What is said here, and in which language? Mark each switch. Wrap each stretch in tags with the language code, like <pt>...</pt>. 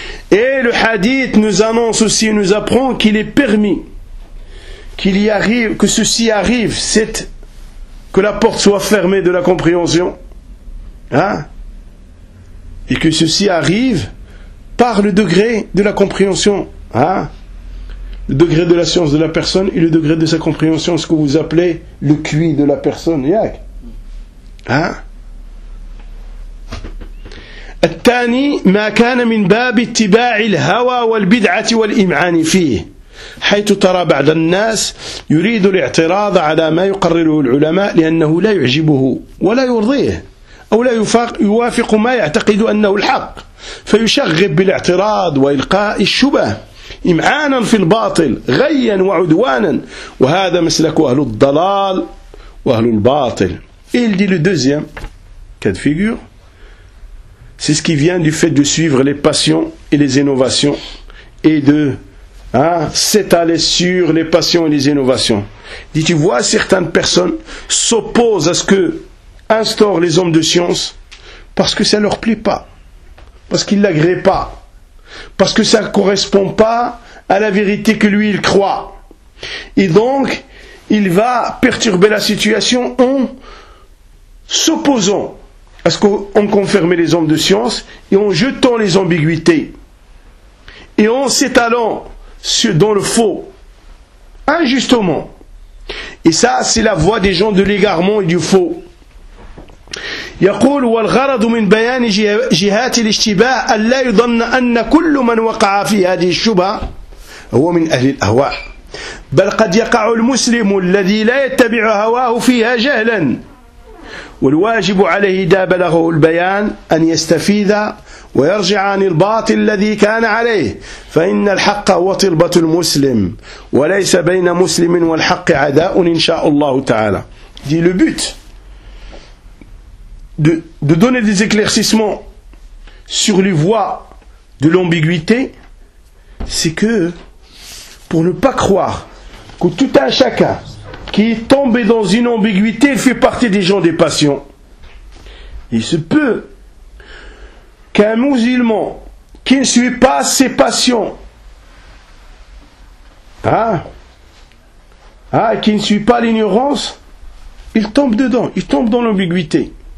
<fr>Et le hadith nous annonce aussi, nous apprend qu'il est permis qu'il y arrive, que ceci arrive, c'est que la porte soit fermée de la compréhension. Hein? Et que ceci arrive par le degré de la compréhension. Hein? Le degré de la science de la personne et le degré de sa compréhension, ce que vous appelez le QI de la personne. Yak. Hein?</fr> <ar>الثاني ما كان من باب اتباع الهوى والبدعة والإمعان فيه حيث ترى بعض الناس يريد الاعتراض على ما يقرره العلماء لأنه لا يعجبه ولا يرضيه أو لا يوافق ما يعتقد أنه الحق فيشغب بالاعتراض وإلقاء الشبه إمعانا في الباطل غيا وعدوانا وهذا مسلك أهل الضلال وأهل الباطل.</ar> <fr>Et il dit le deuxième cas de figure, c'est ce qui vient du fait de suivre les passions et les innovations et de s'étaler sur les passions et les innovations. Il dit, tu vois, certaines personnes s'opposent à ce que instaurent les hommes de science parce que ça ne leur plaît pas, parce qu'ils ne l'agréent pas, parce que ça ne correspond pas à la vérité que lui, il croit. Et donc, il va perturber la situation en s'opposant à ce qu'on confirme les hommes de science et en jetant les ambiguïtés et en s'étalant dans le faux, injustement. Et ça, c'est la voie des gens de l'égarement et du faux.</fr> <ar>يقول والغرض من بيان جهات الاشتباه ألا يظن أن كل من وقع في هذه الشبهة هو من أهل الأهواء بل قد يقع المسلم الذي لا يتبع هواه فيها جهلا والواجب عليه إذا بلغه البيان أن يستفيد ويرجع عن الباطل الذي كان عليه فإن الحق هو طلبة المسلم وليس بين مسلم والحق عداء إن شاء الله تعالى</ar> <fr>دي لبوت de donner des éclaircissements sur les voies de l'ambiguïté, c'est que pour ne pas croire que tout un chacun qui est tombé dans une ambiguïté fait partie des gens des passions. Il se peut qu'un musulman qui ne suit pas ses passions, qui ne suit pas l'ignorance, il tombe dedans, il tombe dans l'ambiguïté.</fr>